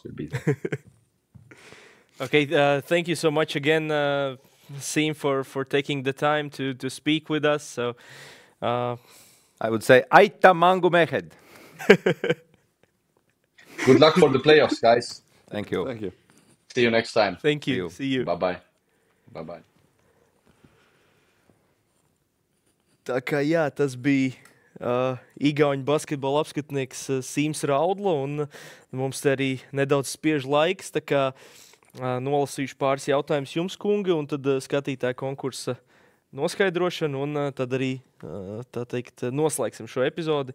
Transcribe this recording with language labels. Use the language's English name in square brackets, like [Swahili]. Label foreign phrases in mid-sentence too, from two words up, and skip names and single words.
[English] Okay, thank you so much again, Siim, for taking the time to speak with us. So I would say [Estonian] Aita ngumehed. [English] Good luck for the playoffs, guys. Thank you. Thank you. See you next time. Thank you. See you. Bye-bye. [Latvian] Tā kā jā, tas bija Igauņu basketbola apskatnieks Siims Raudla, un mums te arī nedaudz spiež laiks, tā kā nolasīšu pāris jautājumus jums, kungi, un tad skatītāju konkursa noskaidrošanu, un tad arī, tā teikt, noslēgsim šo epizodi.